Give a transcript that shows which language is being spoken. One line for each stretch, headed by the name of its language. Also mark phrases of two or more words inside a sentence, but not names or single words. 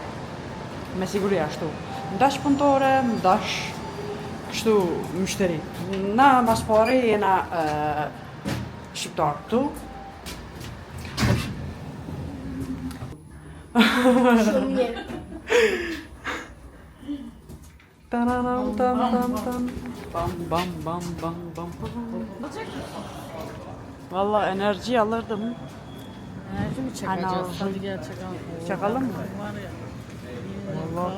Albanian: Me siguri ashtu. Ndash punëtore, ndash kështu mështeri. Na mas pari jena shqiptar. Tu? Shumë mirë. Taranam tam tam tam.
Turkish: Bam bam. Valla enerji alırdım. Enerji mi çakacağız? Ana, Hadi gel çakalım. Çakalım mı? Var ya. Vallahi